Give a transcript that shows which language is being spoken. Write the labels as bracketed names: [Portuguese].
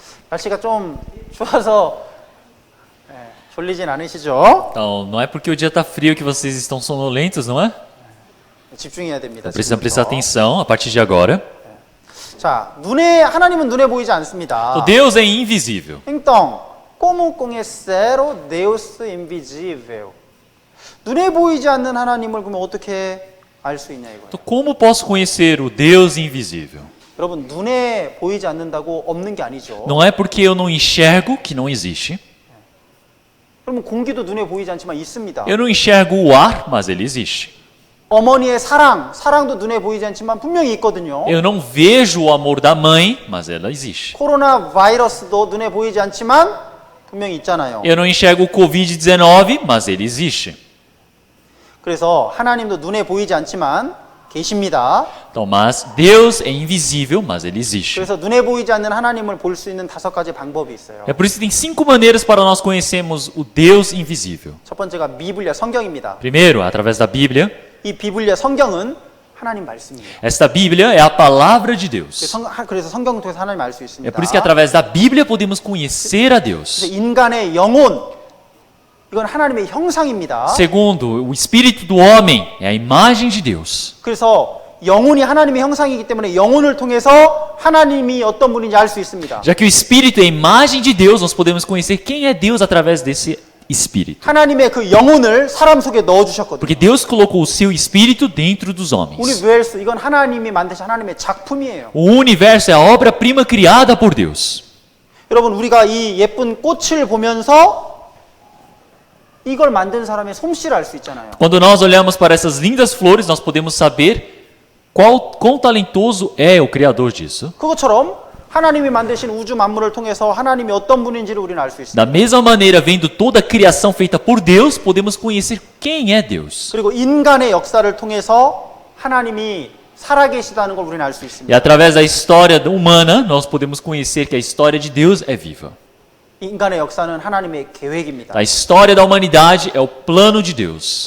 [Korean] 날씨가 좀 추워서 졸리진 않으시죠? [Portuguese] Então, não é porque o dia está frio que vocês estão sonolentos, não é? [Korean] 집중해야 됩니다. [Portuguese] Precisam prestar [Korean] 지금부터. [Portuguese] atenção a partir de agora. [Korean] 자, 하나님은 눈에 보이지 않습니다. [Portuguese] Então, Deus é invisível. Então, como conhecer o Deus invisível? [Korean] 눈에 보이지 않는 하나님을 그러면 어떻게 알 수 있냐 이거예요. [Portuguese] Então, como posso conhecer o Deus invisível? [Korean] 여러분, 눈에 보이지 않는다고 없는 게 아니죠. [Portuguese] Não é porque eu não enxergo que não existe. [Korean] 그러면 공기도 눈에 보이지 않지만 있습니다. [Portuguese] Eu não enxergo o ar, mas ele existe. [Korean] 어머니의 사랑도 눈에 보이지 않지만 분명히 있거든요. [Portuguese] Eu não vejo o amor da mãe, mas ela existe. [Korean] 코로나 바이러스도 눈에 보이지 않지만 분명히 있잖아요. [Portuguese] Eu não enxergo o Covid-19, mas ele existe. [Korean] 그래서 하나님도 눈에 보이지 않지만 계십니다. [Portuguese] Então, mas Deus é invisível, mas ele existe. [Korean] 그래서 눈에 보이지 않는 하나님을 볼 수 있는 5가지 방법이 있어요. [Portuguese] É por isso que tem 5 maneiras para nós conhecermos o Deus invisível. [Korean] 첫 번째가 미블리아 성경입니다. [Portuguese] Primeiro, através da Bíblia. [Korean] 이 비블리아 성경은 하나님 말씀이에요. [Portuguese] Esta Bíblia é a palavra de Deus. [Korean] 그래서 성경을 통해서 하나님 알 수 [Portuguese] É [Korean] 있습니다. [Portuguese] por isso que através da Bíblia podemos conhecer a Deus. [Korean] 그래서 인간의 영혼, 이건 하나님의 형상입니다. [Portuguese] Segundo, o espírito do homem é a imagem de Deus. [Korean] 그래서 영혼이 하나님의 형상이기 때문에 영혼을 통해서 하나님이 어떤 분인지 알 수 있습니다. [Portuguese] Já que o espírito é a imagem de Deus, nós podemos conhecer quem é Deus através desse espírito. [Korean] 하나님의 그 영혼을 사람 속에 넣어 주셨거든요. [Portuguese] Porque Deus colocou o seu espírito dentro dos homens. [Korean] 우니베르스, 이건 하나님이 만드신 하나님의 작품이에요. [Portuguese] O universo é a obra-prima criada por Deus. [Korean] 여러분, 우리가 이 예쁜 꽃을 보면서 이걸 만든 사람의 솜씨를 알 수 있잖아요. [Portuguese] Quando nós olhamos para essas lindas flores, nós podemos saber quão talentoso é o Criador disso. [Korean] 그것처럼 하나님이 만드신 우주 만물을 통해서 하나님이 어떤 분인지를 우리는 알 수 있습니다. [Portuguese] Da mesma maneira, vendo toda a criação feita por Deus, podemos conhecer quem é Deus. [Korean] 그리고 인간의 역사를 통해서 하나님이 살아계시다는 걸 우리는 알 수 [Portuguese] E [Korean] 있습니다. [Portuguese] através da história humana, nós podemos conhecer que a história de Deus é viva. [Korean] 인간의 역사는 하나님의 계획입니다. [Portuguese] A história da humanidade é o plano de Deus.